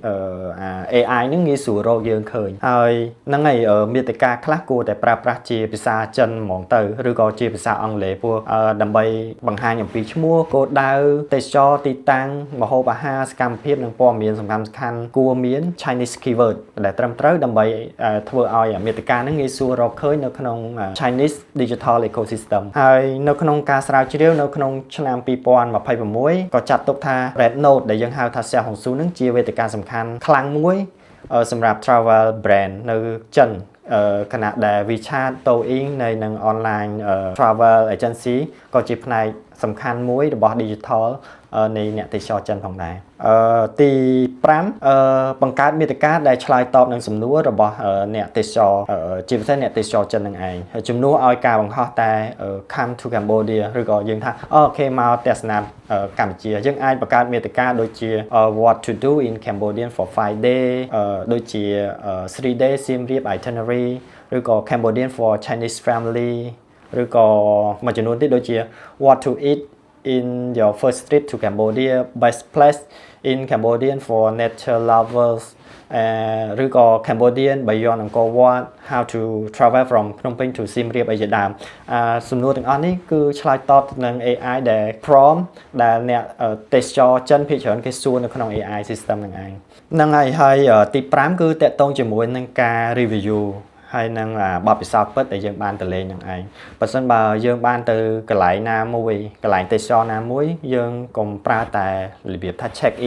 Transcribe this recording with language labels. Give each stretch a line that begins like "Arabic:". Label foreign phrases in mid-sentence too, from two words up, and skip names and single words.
Khmer: AI ហ្នឹងងាយស្រួលរកយើងឃើញហើយហ្នឹងហើយមាតិកាខ្លះគួរតែប្រើប្រាស់ជាភាសាចិនហ្មងទៅឬក៏ជាភាសាអង់គ្លេសព្រោះដើម្បីបង្ហាញ អំពីឈ្មោះគោលដៅទេសចរទីតាំងម្ហូបអាហារសកម្មភាពនិងព័ត៌មានសំខាន់គួរមាន
English: Chinese keyword
Khmer: ដែលត្រឹម ត្រូវដើម្បីធ្វើឲ្យមាតិកាហ្នឹងងាយស្រួលរកឃើញនៅក្នុង
English: Chinese digital ecosystem
Khmer: ហើយនៅក្នុងការស្រាវជ្រាវនៅក្នុងឆ្នាំ2026ក៏ចាត់ទុកថា Red Note ដែលយើងហៅថា Xiaohongshu ហ្នឹងជាវេទិកាសំខាន់ខ្លាំងមួយសម្រាប់
English: travel brand
Khmer: នៅចិនខណៈដែល WeChat តូអ៊ីងនៅនឹង
English: online travel agency
Khmer: ក៏ជាផ្នែកសំខាន់មួយរបស់ digital នៃអ្នកទេសចរចិនផងដែរទី 5បង្កើតមាតិកាដែលឆ្លើយតបនឹងសំណួររបស់អ្នកទេសចរជាពិសេសអ្នកទេសចរចិននឹងឯងជំនួសឲ្យការបង្ហោះតែ
English: come to Cambodia
Khmer: ឬក៏យើងថាអូខេមកទស្សនាកម្ពុជាយើងអាចបង្កើតមាតិកាដូចជា
English: what to do in Cambodia for 5 day
Khmer: ដូចជា
English: 3 day Siem Reap itinerary
Khmer: ឬក៏
English: Cambodian for Chinese family
Khmer: ឬក៏មួយចំនួនទៀតដូចជា
English: what to eat in your first trip to Cambodia best place in Cambodia for nature lovers ឬក៏ Cambodian beyond Angkor Wat how to travel from Phnom Penh to Siem Reap
Khmer: អីជាដើមសំណួរទាំងអស់នេះគឺឆ្លើយតប ទៅនឹង AI ដែល prompt ដែលអ្នកទេសចរចិនភាគច្រើនគេសួរនៅក្នុង
English: AI system
Khmer: ហ្នឹងឯងហ្នឹងហើយទី5គឺតកតងជាមួយនឹងការ review ហើយនឹងបទពិសោធន៍ពិតដែលយើង បានទៅលេងនឹងឯងបើសិនបើយើងបានទៅកន្លែងណាមួយកន្លែងទេសចរណាមួយយើងកុំប្រើតែរបៀបថា
English: check in